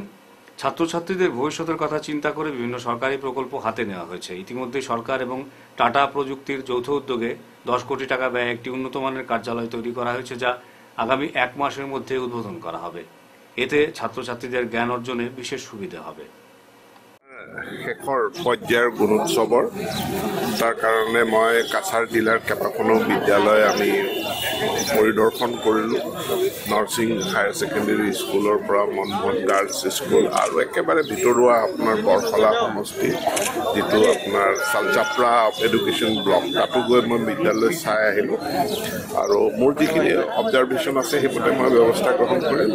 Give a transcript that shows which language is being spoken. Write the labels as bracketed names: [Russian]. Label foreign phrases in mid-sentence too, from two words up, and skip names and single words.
[Bangla] ছাত্রছাত্রীদের ভবিষ্যতের কথা চিন্তা করে বিভিন্ন সরকারি প্রকল্প হাতে নেওয়া হয়েছে। ইতিমধ্যে সরকার এবং টাটা প্রযুক্তির যৌথ উদ্যোগে 10 কোটি টাকা ব্যয়ে একটি উন্নত মানের কার্যালয় তৈরি করা হয়েছে, যা আগামী 1 মাসের মধ্যে উদ্বোধন করা হবে। এতে ছাত্রছাত্রীদের জ্ঞান অর্জনে বিশেষ সুবিধা হবে। [Assamese] শেষৰ পৰ্যায়ৰ গুণোৎসৱৰ তাৰ কাৰণে মই কাছাৰ জিলাৰ কেইবাখনো বিদ্যালয় আমি পৰিদৰ্শন কৰিলোঁ। নৰসিং হায়াৰ ছেকেণ্ডেৰী স্কুলৰ পৰা মনমোহন গাৰ্লছ স্কুল আৰু একেবাৰে ভিতৰুৱা আপোনাৰ বৰখলা সমষ্টি যিটো আপোনাৰ চালচাপৰা [English] education block, [Assamese] তাতো গৈ মই বিদ্যালয় চাই আহিলোঁ আৰু মোৰ যিখিনি অবজাৰভেশ্যন আছে সেইমতে মই ব্যৱস্থা গ্ৰহণ কৰিম।